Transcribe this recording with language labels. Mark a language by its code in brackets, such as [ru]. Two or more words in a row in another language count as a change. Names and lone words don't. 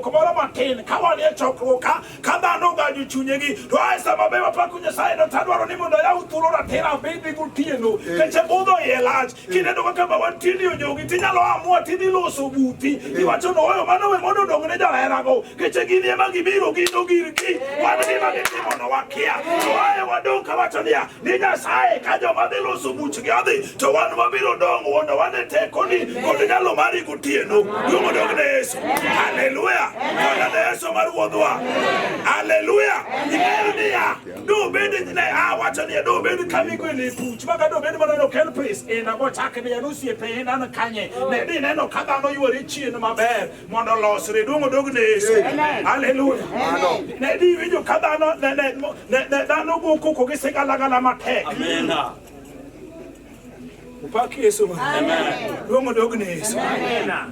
[luo] moro matin ka wan e chokruok ka dhano gajo chunyegi to ae sama be wapako Nyasaye no tadwaro ni mondo yaw thuolo ratira bedi gotieno keche budho iye lach kineno kaka ma wantie ni ojogi tinyalo amua tidhi loso buti iwacho no oyo mano we mondo odong' ne joherago keche gini ema gibiro gino girgi wan gima gitimono wakia to ae wadong' kawacho niya ni Nyasaye ka joma dhi loso buchgi odhi to wan wabiro dong' mondo wan e tekoni kod nyalo mari gotieno. Duong' dog ne Yesu. Haleluya. Koda ne Yesu mar wuodhwa. Haleluya. Ing'eyo niya do bed ne wacho niya do bed kamigwele puch maka do bed mondo kel pris ina bochake ne yanusi e pe ina kanye ne di neno ka dhano yuore chien maber mondo losre. Duong' dog ne Yesu. Haleluya. Ne di winjo ka dhano ne dhano go koko gi sigalagala matek. Amen. Upaki Yesu. Amen. Duong' dog ne Yesu. Amen.